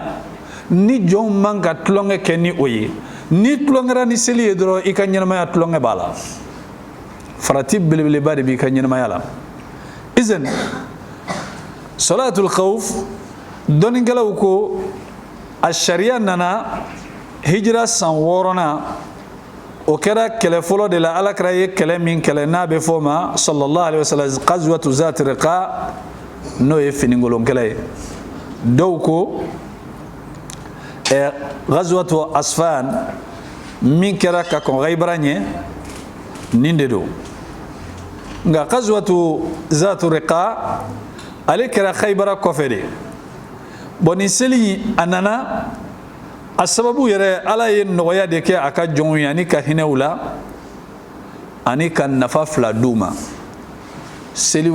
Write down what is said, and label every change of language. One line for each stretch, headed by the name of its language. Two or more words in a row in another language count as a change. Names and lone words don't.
Bambara: ni jɔnw man ka tulonkɛ kɛ ni o ye ni tulonkɛra ni seli ye dɔrɔn i ka ɲɛnamaya tulonkɛ b'a la farati belebeleba de b'i ka ɲɛnamaya la izan
Arabic: صلاة الخوف
Bambara: dɔnnikɛlaw ko a sariya nana hijira san 6nan o kɛra kɛlɛ fɔlɔ de la alakira ye kɛlɛ min kɛlɛ n'a bɛ fɔ o ma
Arabic: صلى الله عليه وسلم غزوة ذات الرقاع
Bambara: n'o ye finikolon kɛlɛ ye dɔw ko ghazwatu asfan min kɛra ka kɔn Khaybara ɲɛ nin de don nka
Arabic: غزوة ذات الرقاع
Bambara: ale kɛra Khaybara kɔfɛ de bon nin seli a nana a sababu yɛrɛ ala ye nɔgɔya de kɛ a ka jɔnw ye ani ka hinɛw la ani ka nafa fila d'u ma seli